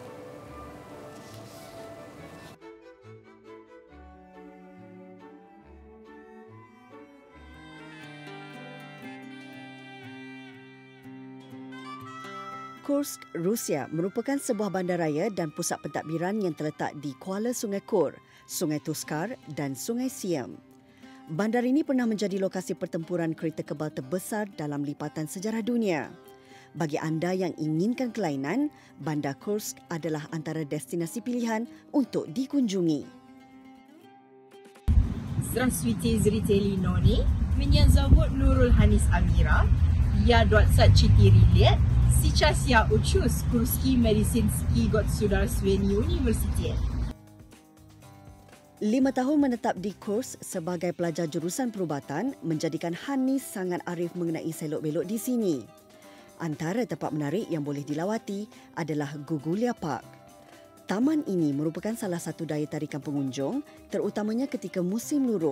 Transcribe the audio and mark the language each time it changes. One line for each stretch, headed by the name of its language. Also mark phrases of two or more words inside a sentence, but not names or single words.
Malay: Kursk, Rusia merupakan sebuah bandaraya dan pusat pentadbiran yang terletak di kuala Sungai Kur, Sungai Tuskar dan Sungai Siam. Bandar ini pernah menjadi lokasi pertempuran kereta kebal terbesar dalam lipatan sejarah dunia. Bagi anda yang inginkan kelainan, Bandar Kursk adalah antara destinasi pilihan untuk dikunjungi.
Russian: Здравствуйте, зрители Нони. Меня зовут Нурул Ханис Амира. Я 24 лет. Сейчас я учусь в Курский медицинский государственный университет.
Malay: 5 tahun menetap di Kursk sebagai pelajar jurusan perubatan menjadikan Hanis sangat arif mengenai selok-belok di sini. Antara tempat menarik yang boleh dilawati adalah Gugulia Park. Taman ini merupakan salah satu daya tarikan pengunjung, terutamanya ketika musim luruh.